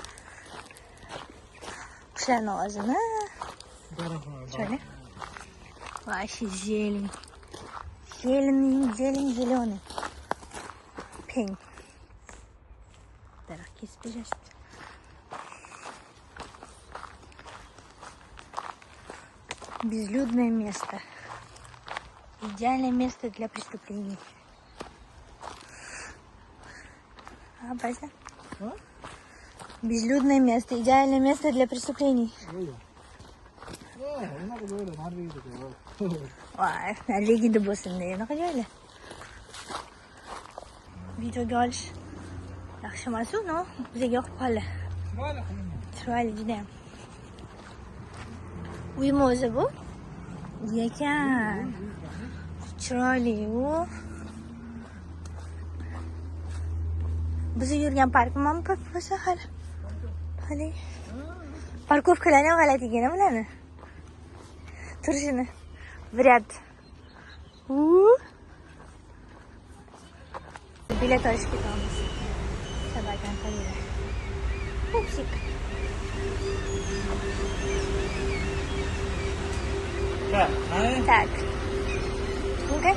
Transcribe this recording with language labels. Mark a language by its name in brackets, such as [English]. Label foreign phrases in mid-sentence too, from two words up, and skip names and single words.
[Uzbek] Qushlarning ovozini. Shöyle. [Russian] Вообще зелень. Зелень зеленый. Пень. [Uzbek] Daraxt kesib berishdi. [Russian] Безлюдное место. Идеальное место для преступлений. А, Базя? Безлюдное место. Идеальное место для преступлений. [Uzbek] Vay, Norvegiyada bo'lsin-da, unaqa joylar. Videoga olish yaxshi emas-ku, no? Bizga yoqib qoldi. Chiroyli juda ham. Uymi o'zi bu? Ekan. Chiroyli u. Biz yurgan parkmi bo'lsa hali. Hali. Parkovkalar ham g'alati ekan, bularni. Turishini. [Russian] В ряд. [Uzbek] Bilet olishga ketamiz. Samarqandda. Pupsik. Tak. Okay.